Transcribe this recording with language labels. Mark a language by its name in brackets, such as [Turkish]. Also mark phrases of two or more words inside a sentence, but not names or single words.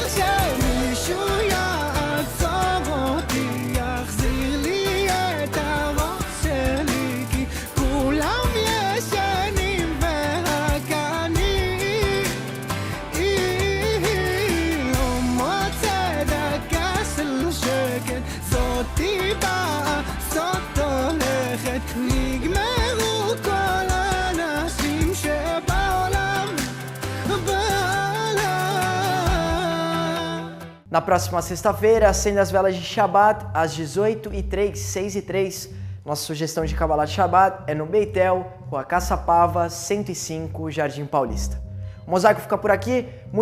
[Hebrew] שמישהו יעצור אותי, יחזיר לי את הראש שלי, כי כולם ישנים ורק אני לא מוצא דקה של שקט. זאתי באה, זאת הולכת, נגמרו כל האנשים שבעולם. [Portuguese] Na próxima sexta-feira, acenda as velas de Shabbat às 18h03, 6h03. Nossa sugestão de Kabbalah de Shabbat é no Beitel, Rua Caçapava, 105, Jardim Paulista. O Mosaico fica por aqui.